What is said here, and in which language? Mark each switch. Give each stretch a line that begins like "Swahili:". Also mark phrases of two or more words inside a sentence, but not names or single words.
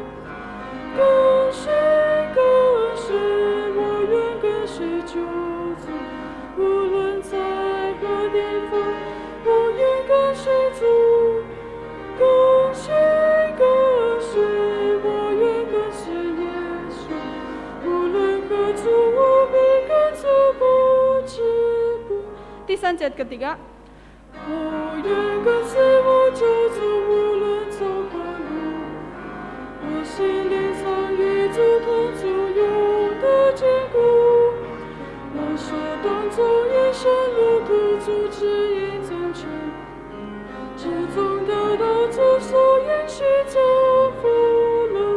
Chinese: 跟随，跟随，我愿跟随救主，无论在何地方，我愿跟随主。跟随，跟随，我愿跟随耶稣，无论何处，我必跟着不止步。
Malay: Tiga ayat ketiga.
Chinese: 我愿跟随我救主，无论走何路。我心灵常与主同住，永得坚固。我所当走一生路途，主指引真诚，至终得到主所应许征服了。